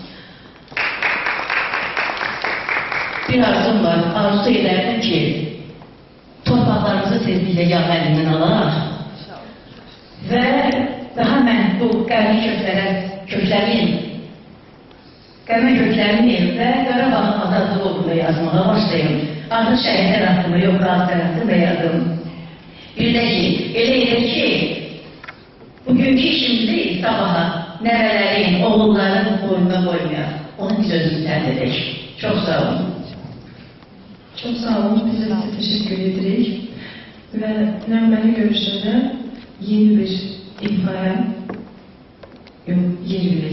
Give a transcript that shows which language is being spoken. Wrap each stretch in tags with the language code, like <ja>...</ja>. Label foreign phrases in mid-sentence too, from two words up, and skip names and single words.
<az>Bir arzum var, arzu edərdim ki, torpaqlarımızı tezliklə yağ əlindən alaraq və daha mən bu qəmi köklənməyim və Qarabağın azadlığı uğrunda yazmağa başlayım. Artıq şəhidlər haqqında yox, qazilər haqqında yazdım. Bir də ki, elə edir ki, bugünkü işimizi sabaha nəvələrin, oğulların boynuna qoymayaq. Onun biz özümüz əldə edək. Çox sağ olun.</az> <tr>Çok sağ olun, bize de teşekkür edirik.</tr> <az>Ve Nəğməli görüşlərdə yeni bir ifaya yer verək.</az>